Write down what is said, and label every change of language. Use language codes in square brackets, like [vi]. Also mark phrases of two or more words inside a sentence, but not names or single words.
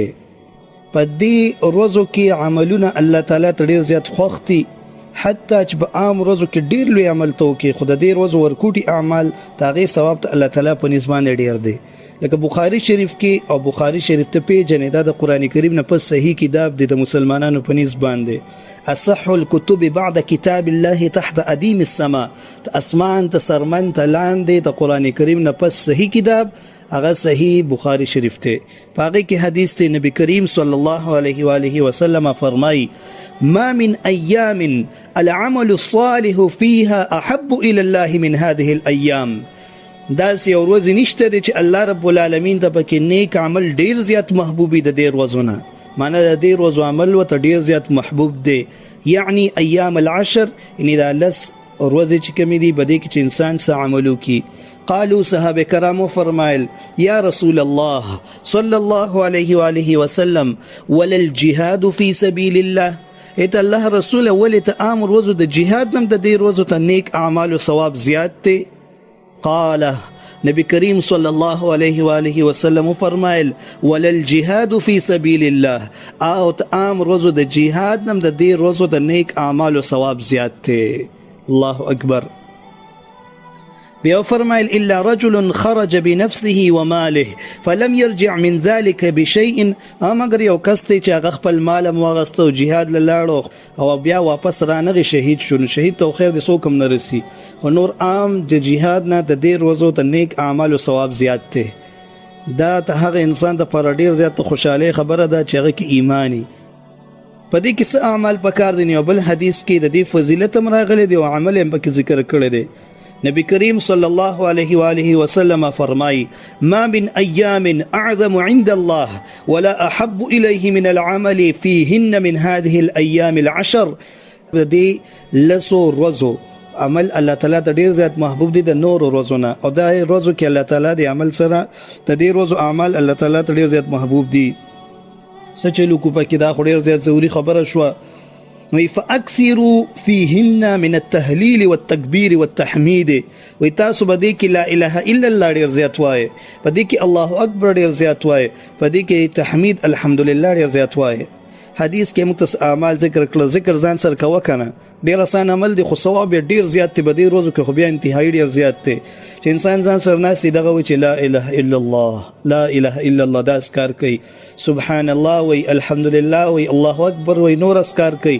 [ps] په دې ورځو کې عملونه الله تعالی ته ډېر زیات خوښ دي، حتی چې په عام ورځو کې ډېر لوی عمل ته وکړي خو د دې ورځو ورکوټي اعمال د هغې ثواب ته الله تعالی په نسبت باندې ډېر دی. لکه بخاری شریف کې او بخاری شریف ته پیژنې دا د قرآن کریم نه پس صحیح کتاب دی د مسلمانانو په نسبت باندې. [ar] اصح الكتب بعد كتاب الله تحت ادیم السما، [ps] اسمان ته سرمن ته لاندې د قرآن کریم نه پس صحیح کتاب هغه صحیح بخاری شریف ته. په هغې کې حدیث ته نبی کریم [ar] صلی الله علیه و آله وسلم [ps] فرمایي [ar] ما من ایام العمل الصالح فيها احب الى الله من هذه الايام. [ps] داسې یو ورځ نشته دی چې الله رب العالمین ته پکې نیک عمل ډېر زیات محبوب دی د دې ورځو نه، معنی د دې ورځو عمل ورته ډېر زیات محبوب دی. یعنی ایام 10 یعنی دا 10 ورځې چې کومې دي په دې کې چې انسان څه عمل وکړي. قالو صحابه کرامو فرمایل [ar] یا رسول الله صلی الله علیه و آله وسلم ولا الجهاد فی سبیل الله، [ps] ایت الله رسول ولې ته عام ورځو د جهاد نم د دې ورځو ته نیک اعمال او ثواب زیات دی؟ قال نبی کریم [ar] صلی الله علیه و آله وسلم [ps] فرمایل [ar] ولا الجهاد فی سبیل الله، [ps] او عام ورځو د جهاد نم د دې ورځو د نیک اعمال او ثواب زیات دی. [ar] الله اکبر. [ps] بیا فرمایل [ar] الا رجل خرج بنفسه وماله فلم يرجع من ذلك بشيء، [ps] مگر یو کس دی چې هغه خپل مال هم واغسته او جهاد له لاړو او بیا واپس رانغی شهید شو. شهید ته خیر د څوک هم نه رسي، خو نور عام د جهاد نه د دې ورځو ته نیک اعمال او ثواب زیات دی. دا ته هغه انسان دپاره ډېر زیات خوشحالۍ خبره ده چې هغه کې ایمانی. په دې کې څه اعمال پکار دي؟ یو بل حدیث کې د دې فضیلت هم راغلی دی او عمل هم پکې ذکر کړی دی. نبی کریم [ar] صلی الله علیه و آله وسلم [ps] فرمای [ar] ما من ایام اعظم عند الله ولا احب الیه من العمل فيهن من هذه الايام 10. [ps] دې 10 ورځو عمل الله تعالی ته ډیر زیات محبوب دي د نور ورځو نه، او دا ورځو کې الله تعالی د عمل سره د دې ورځو اعمال الله تعالی ته ډیر زیات محبوب دي. سچلو کو پکې دا خو ډیر زیات ضروري خبره شوه. [ar] نو فاکثروا فيهن من التهليل والتكبير والتحميد، [ps] وي تاسو بده کې [ar] لا اله الا الله [ps] ډیر زیات وای، بده کې [ar] الله اکبر [ps] ډیر زیات وای، بده کې تحمید الحمدلله ډیر زیات وای. حدیث کې مختص اعمال ذکر کړل، ذکر ځان سره کوه کنه ډیر آسان عمل دی خو ثواب ډیر زیات دی. بده روزو کې خو بیا انتهایی ډیر زیات دی چې انسان ځان سره ناسي دغه و چې [ar] لا اله الا الله لا اله الا الله [ps] دا اسکار کوي، [ar] سبحان الله [ps] وی، الحمدلله وی، [ar] الله اکبر [ps] وی، نور اسکار کوي.